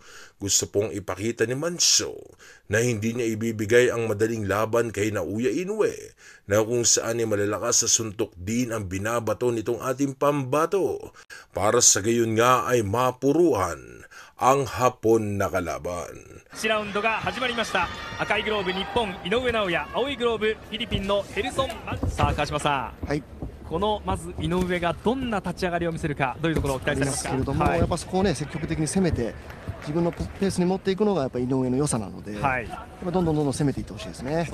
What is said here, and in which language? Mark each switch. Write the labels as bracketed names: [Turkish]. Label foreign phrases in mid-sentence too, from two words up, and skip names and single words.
[Filipino] Gusto pong ipakita ni Mancio na hindi niya ibibigay ang madaling laban kay Naoya Inoue na kung saan ay malalakas sa suntok din ang binabato nitong ating pambato para sa gayon nga ay mapuruhan ang hapon na kalaban. [Japanese] 1 ラウンドが始まりました。赤いグローブ日本井上尚弥、青いグローブフィリピンのヘルソン。さあ川島さん、はい、このまず井上がどんな立ち上がりを見せるか、どういうところを期待されますか。けれども、やっぱそこをね積極的に攻めて自分のペースに持っていくのがやっぱ井上の良さなので、はい、どんどん攻めていってほしいですね。